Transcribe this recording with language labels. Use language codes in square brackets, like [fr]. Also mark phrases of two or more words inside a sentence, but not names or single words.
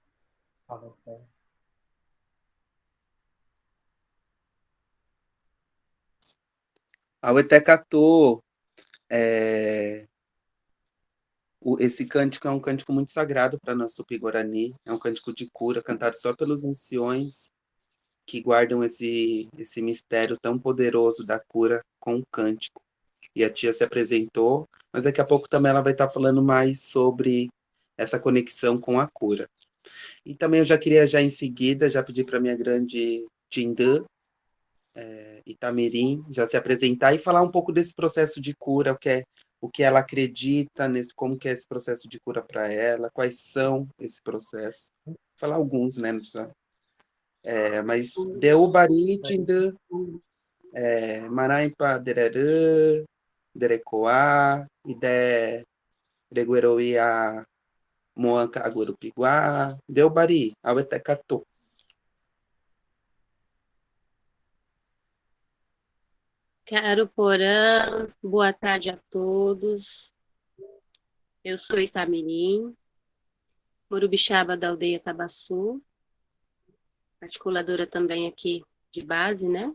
[pt] Auetecatu, esse cântico é um cântico muito sagrado para nós Tupi-Guarani, é um cântico de cura, cantado só pelos anciões que guardam esse mistério tão poderoso da cura com o cântico. e a tia se apresentou, mas daqui a pouco também ela vai estar falando mais sobre essa conexão com a cura. E também eu já queria, já em seguida, já pedir para minha grande Tindã, Itamirim, já se apresentar e falar um pouco desse processo de cura, o que ela acredita, como que é esse processo de cura para ela, quais são esse processo. Falar alguns, né? Não precisa. Mas deu bari, Tindã, [tpw] Maraimpa, Dererê, Derecoá, Ide, Regueroia, Moanca, Agurupiguá, deu bari, Auetecatu. [pt] Caro Porã, boa tarde a todos. Eu sou Itamirim, Morubixaba da aldeia Tabaçu, articuladora também aqui de base, né?